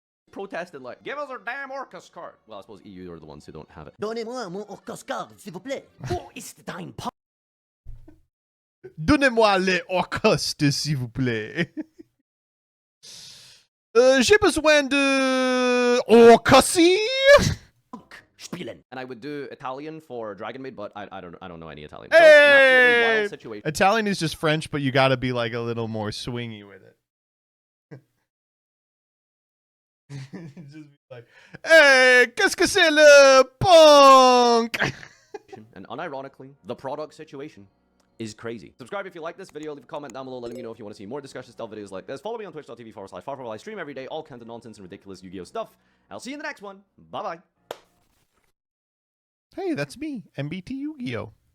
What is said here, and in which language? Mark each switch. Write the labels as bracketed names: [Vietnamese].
[English] Protested like, give us our damn Orcus card. Well, I suppose EU are the ones who don't have it. [French] Donnez-moi mon Orcus card, s'il vous plaît. [German] Wo ist dein Pa- [French] Donnez-moi les Orcustes, s'il vous plaît. J'ai besoin de Orcusi. [German] Spielen. [English] And I would do Italian for Dragon Maid, but I don't know any Italian. Hey! So, an absolutely wild situation. Italian is just French, but you got to be like a little more swingy with it. Just be like, hey, [French] qu'est-ce que c'est le punk? [English] And unironically, the product situation is crazy. Subscribe if you like this video. Leave a comment down below letting me know if you want to see more discussion style videos like this. Follow me on twitch.tv/Farfa, where I stream every day all kinds of nonsense and ridiculous Yu-Gi-Oh stuff. I'll see you in the next one. Bye-bye. Hey, that's me, MBT Yu-Gi-Oh.